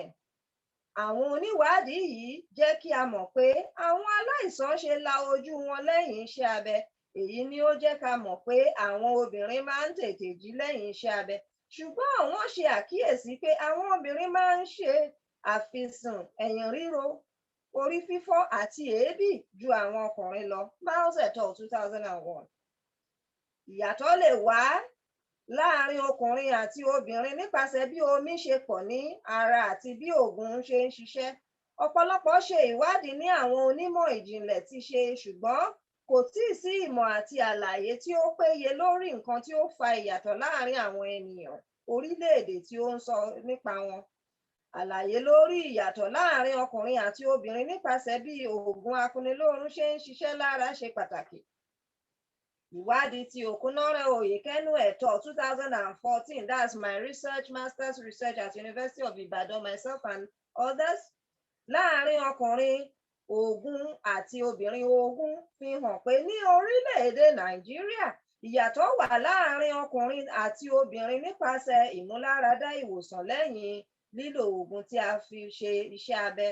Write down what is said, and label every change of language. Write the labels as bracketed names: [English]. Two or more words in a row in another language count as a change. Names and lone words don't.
[Yoruba] Àwọn oníwádìí yìí jẹ́ kí a mọ̀ pé àwọn aláìsàn ṣe la ojú wọn lẹ́yìn iṣẹ́ abẹ. Èyí ni ó jẹ́ ká mọ̀ pé àwọn obìnrin máa ń tètè jí lẹ́yìn iṣẹ́ abẹ. Ṣùgbọ́n àwọn ṣe àkíyèsí pé àwọn obìnrin máa ń ṣe àfisùn ẹ̀yìn ríro, orí fífọ́ àti èébì ju àwọn ọkùnrin lọ. Miles et al. 2001. Ìyàtọ̀ lè wá láàrin ọkùnrin àti obìnrin nípasẹ̀ bí omi ṣe pọ̀ ní ara àti bí oògùn ṣe ń ṣiṣẹ́. Ọ̀pọ̀lọpọ̀ ṣe ìwádìí ní àwọn onímọ̀ ìjìnlẹ̀ ti ṣe, ṣùgbọ́n kò tíì sí ìmọ̀ àti àlàyé tí ó péye lórí nǹkan tí ó fa ìyàtọ̀ láàrin àwọn ènìyàn orílẹ̀-èdè tí ó ń sọ nípa wọn. Àlàyé lórí ìyàtọ̀ láàrin ọkùnrin àti obìnrin nípasẹ̀ bí oògùn akuniloorun ṣe ń ṣiṣẹ́ lára ṣe pàtàkì. Ìwádìí tí Okunore-Oyekenu et al. 2014, [English] that's my master's research at University of Ibadan, myself and others, [Yoruba] láàrin ọkùnrin ogún àti obìnrin ogún fi hàn pé ní orílẹ̀-èdè Nàìjíríà ìyàtọ̀ wà láàrin ọkùnrin àti obìnrin nípasẹ̀ ìmúláradá ìwòsàn lẹ́yìn lílo oògùn tí a fi ṣe iṣẹ́ abẹ.